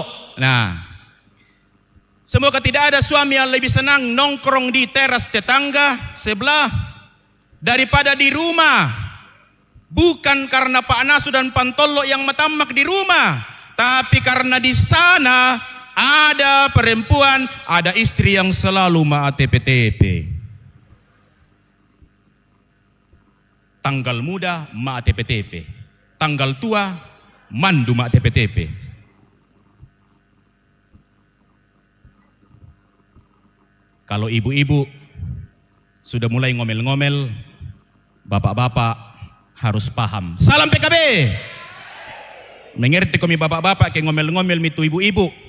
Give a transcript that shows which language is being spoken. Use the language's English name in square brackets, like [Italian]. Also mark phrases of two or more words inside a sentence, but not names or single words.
[Indonesian] Nah, semoga tidak ada suami yang lebih senang nongkrong di teras tetangga sebelah daripada di rumah. Bukan karena Pak Nasu dan Pantolo yang matamak di rumah, tapi karena di sana ada perempuan, ada istri yang selalu ma-tepe-tepe. Tanggal muda ma-tepe-tepe, tanggal tua mandu ma-tepe-tepe. Kalau ibu-ibu sudah mulai ngomel-ngomel, bapak-bapak harus paham. Salam PKB. Mengerti kami bapak-bapak ke ngomel-ngomel mitu ibu-ibu.